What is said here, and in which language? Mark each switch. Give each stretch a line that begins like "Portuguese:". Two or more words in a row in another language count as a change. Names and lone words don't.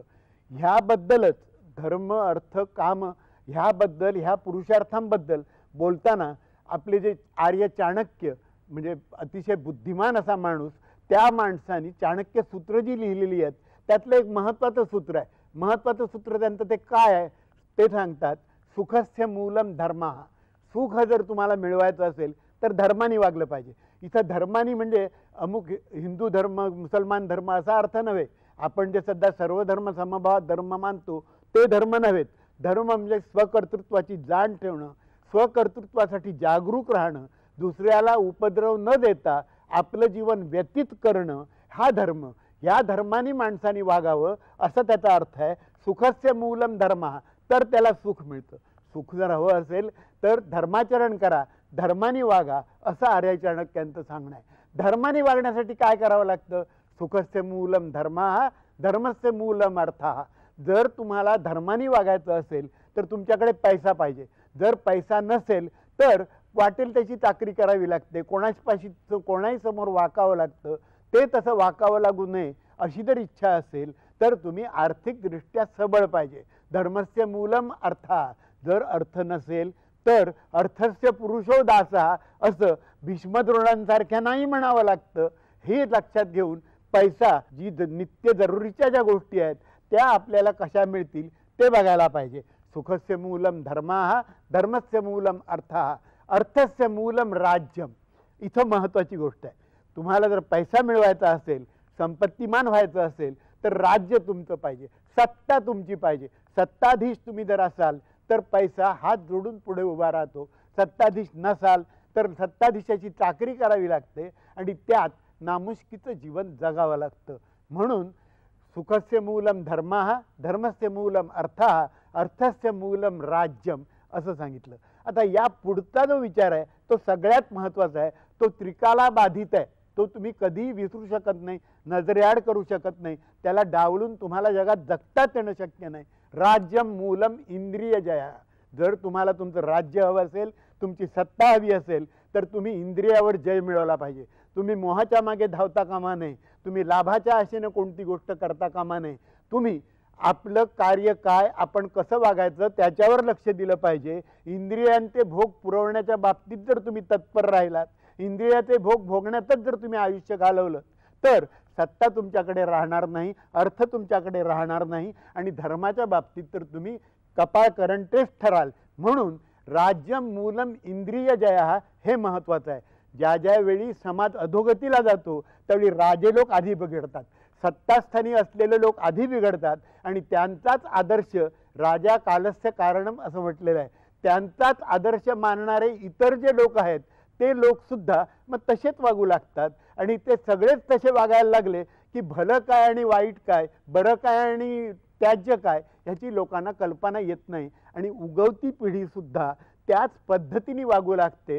Marathi: ह्याबद्दलच धर्म, अर्थ, काम ह्याबद्दल, ह्या पुरुषार्थांबद्दल बोलताना आपले जे आर्य चाणक्य म्हणजे अतिशय बुद्धिमान असा माणूस, त्या माणसाने चाणक्य सूत्र जी लिहिलेली आहेत त्यातलं एक महत्त्वाचं सूत्र आहे. महत्त्वाचं सूत्र त्यांचं ते काय आहे ते सांगतात,
Sanskrit: सुखस्य मूलम धर्म.
Marathi: सुख जर तुम्हाला मिळवायचं असेल तर धर्माने वागलं पाहिजे. इथं धर्माने म्हणजे अमुक हिंदू धर्म, मुसलमान धर्म असा अर्थ नव्हे. आपण जे सध्या सर्व धर्म समभावात धर्म मानतो ते धर्म नव्हेत. धर्म म्हणजे स्वकर्तृत्वाची जाण ठेवणं, स्वकर्तृत्वासाठी जागरूक राहणं, दुसऱ्याला उपद्रव न देता आपलं जीवन व्यतीत करणं, हा धर्म, या धर्माने माणसाने वागावं असं त्याचा अर्थ आहे.
Sanskrit: सुखस्य मूलम धर्म,
Marathi: तर त्याला सुख मिळतं. सुख जर हवं असेल तर धर्माचरण करा, धर्माने वागा, असं आर्य चाणक्यांचं सांगणं आहे. धर्माने वागण्यासाठी काय करावं लागतं?
Sanskrit: सुखस्य मूलम धर्म, धर्मस्य मूलम अर्थ.
Marathi: जर तुम्हाला धर्माने वागायचं असेल तर तुमच्याकडे पैसा पाहिजे. जर पैसा नसेल तर वाटेल त्याची चाकरी करावी लागते, कोणाही समोर वाकावं लागतं. ते तसं वाकावं लागू नये अशी जर इच्छा असेल तर तुम्ही आर्थिकदृष्ट्या सबळ पाहिजे.
Sanskrit: धर्मस्य मूलम अर्थ.
Marathi: जर अर्थ नसेल तर
Sanskrit: अर्थस्य पुरुषो दासा,
Marathi: असं भीष्मद्रोणांसारख्या नाही म्हणावं लागतं. हे लक्षात घेऊन पैसा, जी नित्य जरुरीच्या ज्या गोष्टी आहेत त्या आपल्याला कशा मिळतील ते बघायला पाहिजे.
Sanskrit: सुखस्य मूलम धर्म, धर्मस्य मूलम अर्थ, अर्थस्य मूलम राज्यम.
Marathi: इथं महत्त्वाची गोष्ट आहे. तुम्हाला जर पैसा मिळवायचा असेल, संपत्तीमान व्हायचं असेल तर राज्य तुमचं पाहिजे, सत्ता तुमची पाहिजे. सत्ताधीश तुम्ही जर असाल तर पैसा हात जोडून पुढे उभा राहतो. सत्ताधीश नसाल तर सत्ताधीशाची चाकरी करावी लागते आणि त्यात नामुष्कीचं जीवन जगावं लागतं. म्हणून
Sanskrit: सुखस्य मूलम धर्म, धर्मस्य मूलम अर्थ, अर्थस्य मूलम राज्यम
Marathi: असं सांगितलं. आता या पुढचा जो विचार आहे तो सगळ्यात महत्त्वाचा आहे. तो त्रिकाला बाधित आहे. तो तुम्ही कधीही विसरू शकत नाही, नजरेआड करू शकत नाही. त्याला डावलून तुम्हाला जगात जगताच येणं शक्य नाही.
Sanskrit: राज्यम मूलम इंद्रिय जया.
Marathi: जर तुम्हाला तुमचं राज्य हवं असेल, तुमची सत्ता हवी असेल तर तुम्ही इंद्रियावर जय मिळवला पाहिजे. तुम्ही मोहाच्या मागे धावता कामा नये. तुम्ही लाभाच्या आशेनं कोणती गोष्ट करता कामा नये. तुम्ही आपलं कार्य काय, आपण कसं वागायचं त्याच्यावर लक्ष दिलं पाहिजे. इंद्रियांचे भोग पुरवण्याच्या बाबतीत जर तुम्ही तत्पर राहिलात, इंद्रियाचे भोग भोगण्यातच जर तुम्ही आयुष्य घालवलं तर सत्ता तुमच्याकडे राहणार नाही, अर्थ तुमच्याकडे राहणार नाही आणि धर्माच्या बाबतीत तर तुम्ही कपाळ करंटेच ठराल. म्हणून
Sanskrit: राज्यम मूलम इंद्रिय जया
Marathi: हे महत्त्वाचं आहे. ज्या ज्या वेळी समाज अधोगतीला जातो त्यावेळी राजे लोक आधी बिघडतात, सत्तास्थानी असलेले लोक आधी बिघडतात आणि त्यांचाच आदर्श
Sanskrit: राजा कालस्य कारणम
Marathi: असं म्हटलेलं आहे. त्यांचाच आदर्श मानणारे इतर जे लोक आहेत ते लोकसुद्धा मग तसेच वागू लागतात आणि ते सगळेच तसे वागायला लागले की भलं काय आणि वाईट काय, बरं काय आणि त्याज्य काय ह्याची लोकांना कल्पना येत नाही आणि उगवती पिढीसुद्धा त्याच पद्धतीने वागू लागते.